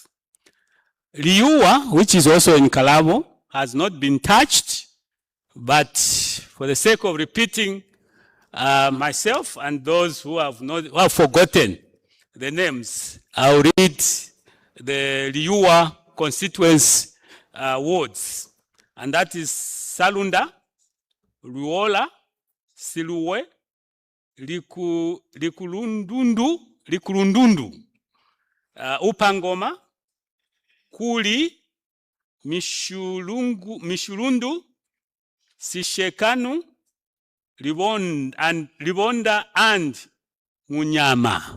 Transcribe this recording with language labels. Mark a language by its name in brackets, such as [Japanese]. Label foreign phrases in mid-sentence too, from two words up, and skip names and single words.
[English] Liua, which is also in Kalabo, has not been touched, but for the sake of repeating myself and those who have forgotten the names, I'll read the Liua constituency wards, and that is Salunda, Luola, Siluwe, Likulundundu, Upangoma, Kuli, Mishulundu, Sishekanu, Libonda and Ngunyama.